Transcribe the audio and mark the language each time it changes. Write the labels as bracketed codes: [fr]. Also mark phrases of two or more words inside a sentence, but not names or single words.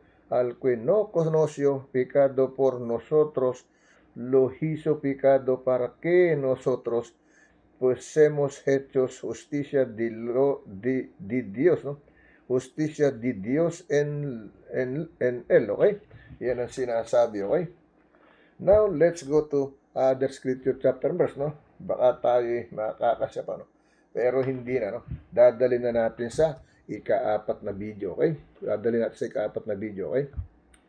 [es] Al que no conoció pecado por nosotros, lo hizo pecado para que nosotros pues seamos hechos justicia de Dios, ¿no? Justicia de Dios en Él, ¿ok? [tl] Yan ang sinasabi, [en] okay? Now, let's go to other scripture chapter verse, no? [tl] Baka tayo makakasya pa, no? Pero hindi na, no? Dadalhin na natin sa ika-4 na video, okay? Dadalhin natin sa ika-4 na video, okay?